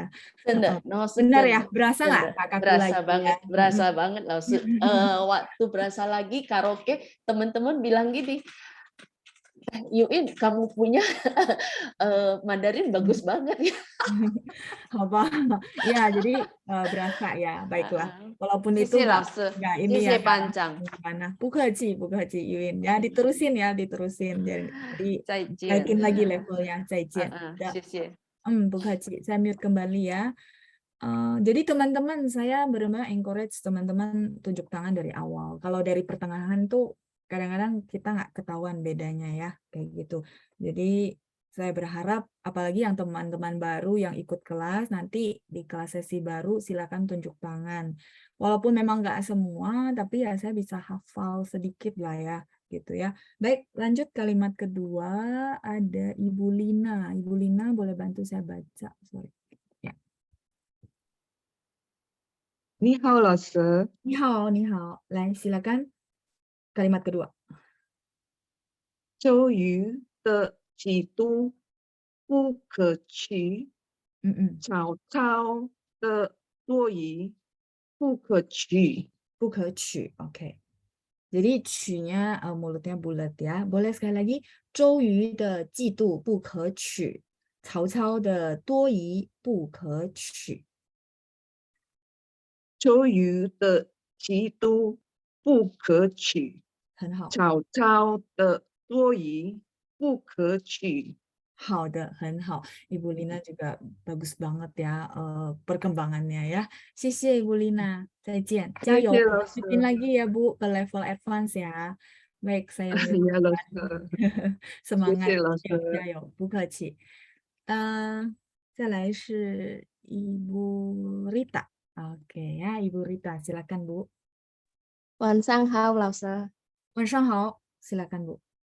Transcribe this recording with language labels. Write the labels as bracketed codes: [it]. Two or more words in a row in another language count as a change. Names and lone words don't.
[zh] 真的，no, [id] Bener ya, [zh] 真的， [id] berasa [zh] 真 [id] nggak [zh] 的 [id] nggak kaku berasa lagi banget, ya? berasa banget 老师。waktu berasa lagi karaoke, teman-teman bilang gini, Yuin kamu punya Mandarin bagus banget ya. Apa? Ya, jadi berasa ya, baiklah. Walaupun itu [zh] 谢谢老师， [id] nggak [zh] 谢 [id] ini ya, [zh] 谢 [id] nggak [zh] 班 [id] langsung [zh] 长， [id] gimana. Bukaci, Yuyun. Ya, diterusin ya, diterusin. Jadi [zh] 再见。 [id] naikin lagi levelnya, [zh] 再见. 谢谢。 [id] Bukaci, saya mute kembali ya. Jadi teman-teman, saya benar-benar encourage teman-teman tunjuk tangan dari awal. Kalau dari pertengahan tuh kadang-kadang kita nggak ketahuan bedanya ya, kayak gitu. Jadi saya berharap apalagi yang teman-teman baru yang ikut kelas, nanti di kelas sesi baru silakan tunjuk tangan. Walaupun memang nggak semua, tapi ya saya bisa hafal sedikit lah ya, gitu ya. Baik, lanjut kalimat kedua, ada Ibu Lina. Ibu Lina boleh bantu saya baca, sorry. [zh] 你好，老师。你好，你好，来 [id] silakan kalimat kedua. [zh] 周瑜的几都不可取，曹操的多疑不可取。不可取, [id] oke. Jadi 取nya mulutnya bulat ya. Boleh sekali lagi. [zh] 周瑜的嫉妒不可取，曹操的多疑不可取。周瑜的嫉妒不可取，很好，曹操的多疑不可取。好的，很好. [id] Ibu Lina juga bagus banget ya perkembangannya ya. [zh] 谢谢 Ibu Lina. 再见，加油，谢谢老师。 [id] lanjutin lagi ya Bu ke level advance ya. Baik, saya mute [zh] 呀，老 [id] kembali. [zh] 师， [id] semangat, [zh] 谢谢老师。加油，不客气。再来是 Ibu Rita. [id] Oke ya, Ibu Rita, silakan Bu. [zh] 晚上好，老师。 [id] 晚上好，silakan Bu.